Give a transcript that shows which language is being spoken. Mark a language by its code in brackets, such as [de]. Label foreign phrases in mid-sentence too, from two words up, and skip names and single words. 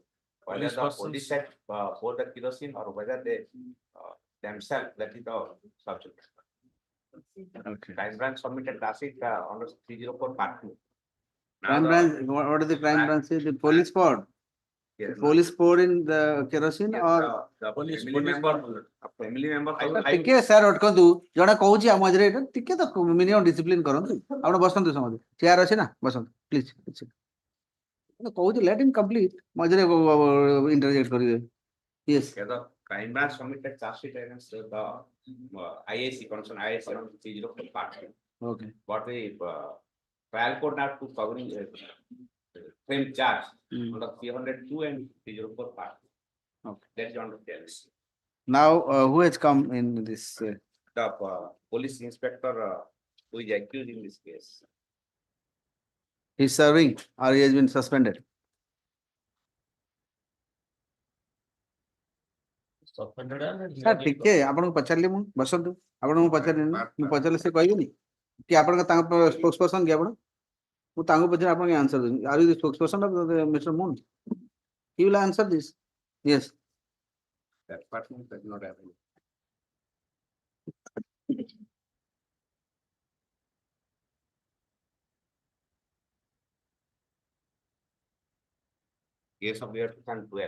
[en] Whether the police had poured the kerosene or whether they themselves let it out subject. Okay. Crime branch submitted last week on 304 part 2. Crime branch, what is the crime branch? The police poured. Yes. The police poured in the kerosene or the family member. [or] ଟିକେ ସାର୍ ଅଟକନ୍ତୁ ଜଣେ କହୁଛି ଆମ ମଝିରେ ଏଇଟା ଟିକେ ତ [en] minimum discipline [or] କରନ୍ତୁ ଆପଣ ବସନ୍ତୁ ସମସ୍ତେ ଚେୟାର ଅଛି ନା ବସନ୍ତୁ ପ୍ଲିଜ କହୁଛି [en] let in complete [or] ମଝିରେ ଇଣ୍ଟରଜେକ୍ଟ କରିବେ ୟେସ୍ [en] The crime branch submitted charge sheet against the IAC concern IAC on 304 part 2. Okay. What the trial court now to covering same charge on the 302 and 304 part. Okay. That's on the case. Now who has come in this The police inspector who is accused in this case. he's serving or he has been suspended [or] ସାର୍ ଟିକେ ଆପଣଙ୍କୁ ପଚାରିଲି ମୁଁ ବସନ୍ତୁ ଆପଣଙ୍କୁ ପଚାରିଲି ମୁଁ ପଚାରିଲେ ସେ କହିବେନି କି ଆପଣଙ୍କ ତାଙ୍କ [en] spokes person [or] କି ଆପଣ ମୁଁ ତାଙ୍କୁ ପଚାରି ଆପଣଙ୍କୁ ଆନ୍ସର ଦେବି [en] are you the spokes person of Mister Mun he will answer this yes That person does not have any. Case of year 2012.